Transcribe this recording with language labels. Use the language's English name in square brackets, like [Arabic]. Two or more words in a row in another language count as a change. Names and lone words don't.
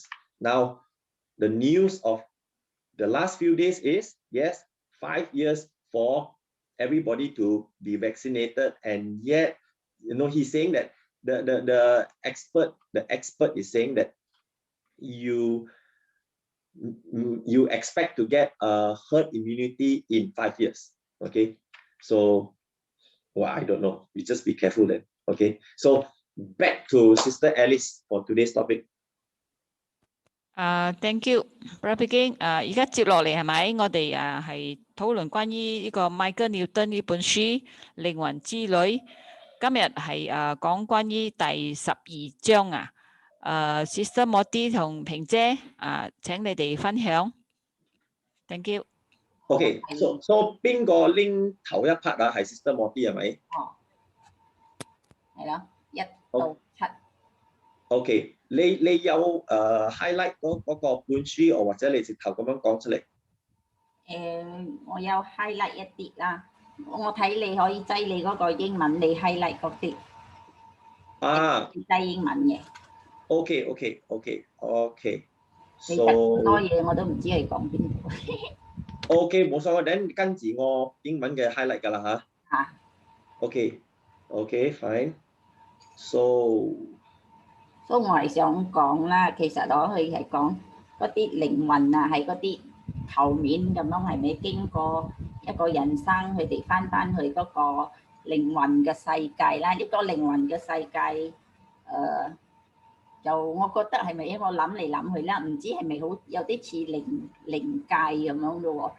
[English] Now the news of the last few days is, yes, 5 years for everybody to be vaccinated, and yet he's saying that the expert is saying that you expect to get a herd immunity in 5 years. Okay, so I don't know, you just be careful then. Okay, so back to Sister Alice for today's topic. Thank you, Brother King。 [Cantonese] 而家接落嚟係咪？我哋係討論關於呢個 Micheal Newton 呢本書《靈魂之旅》。今日係講關於第12章啊。Sister Modi 同平姐請你哋分享。 [English] Thank you。 Okay， so [Cantonese] 邊個拎頭一 part 啊？係 Sister Modi 係咪？係咯，1到7。 OK， 你有highlight 嗰個本書，或者你直頭咁樣講出嚟？我有 highlight 一啲啦。我睇你可以擠你嗰個英文，你 highlight 嗰啲。低英文嘅。 OK。其實好多嘢我都唔知係講邊度。 OK， 冇所謂，等跟住我英文嘅 highlight 㗎啦嚇。 [English] OK， fine。 [Cantonese] So 我係想講啦，其實我係講嗰啲靈魂啊，係嗰啲球面咁樣，係咪經過一個人生，佢哋翻去嗰個靈魂嘅世界啦？呢個靈魂嘅世界，就我覺得係咪我諗嚟諗去啦，唔知係咪好有啲似靈界咁樣咯喎？